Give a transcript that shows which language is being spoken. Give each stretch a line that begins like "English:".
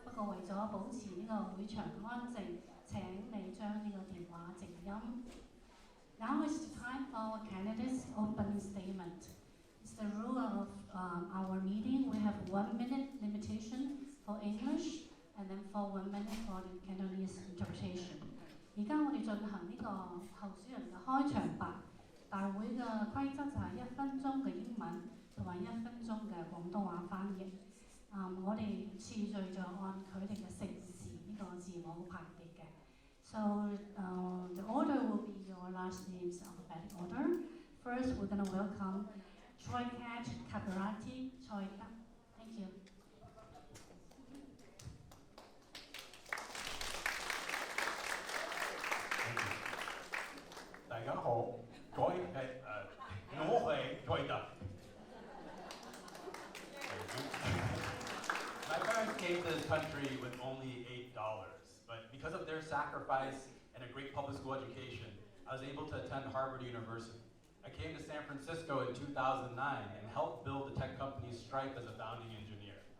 Cantonese: 不過為咗保持呢個會場安靜，請你將呢個電話靜音。
English: Now is the time for our candidates' opening statement. It's the rule of our meeting. We have 1 minute limitation for English, and then for 1 minute for the Cantonese interpretation.
Cantonese: 而家我哋進行呢個候選人嘅開場白。大會嘅規則就係1分鐘嘅英文同埋1分鐘嘅廣東話翻譯。我哋次序就按佢哋嘅姓氏呢個字母排列嘅。
English: So the order will be your last names alphabetic order. First, we're going to welcome Choi Kat Kapirati. Choi Kat. Thank you.
Cantonese: 大家好，我係Choi Kat。
English: My parents came to this country with only $8, but because of their sacrifice and a great public school education, I was able to attend Harvard University. I came to San Francisco in 2009 and helped build the tech company Stripe as a founding engineer.